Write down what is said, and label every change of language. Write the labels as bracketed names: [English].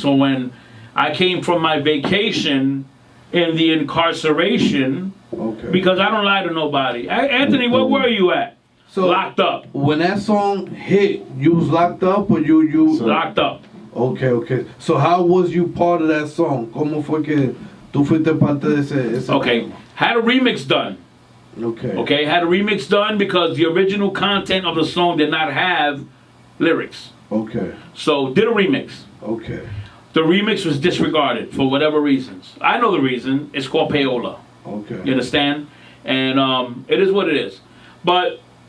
[English] So when I came from my vacation in the incarceration, because I don't lie to nobody. Anthony, where were you at? So locked up. When that song hit, you was locked up or you locked up. Okay. So how was you part of that song? [Spanish] ¿Cómo fue que tú fuiste parte de ese [English] Okay. Had a remix done. Okay, had a remix done because the original content of the song did not have lyrics. Okay. So did a remix. Okay. The remix was disregarded for whatever reasons. I know the reason. It's called payola. Okay. You understand? And it is what it is. But